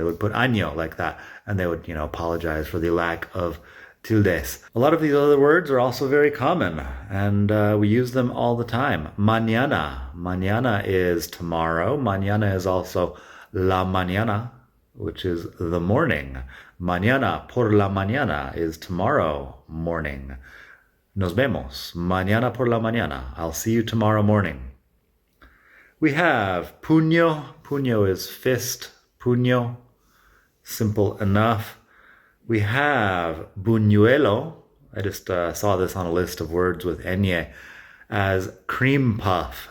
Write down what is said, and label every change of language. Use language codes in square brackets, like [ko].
[en] They would put año like that, and they would, apologize for the lack of tildes. A lot of these other words are also very common, and we use them all the time. Mañana. Mañana is tomorrow. Mañana is also la mañana, which is the morning. [es] Mañana por la mañana [en] is tomorrow morning. [es] Nos vemos. Mañana por la mañana. [en] I'll see you tomorrow morning. We have puño. Puño is fist. Puño. Simple enough. We have buñuelo. I just saw this on a list of words with ñ as cream puff.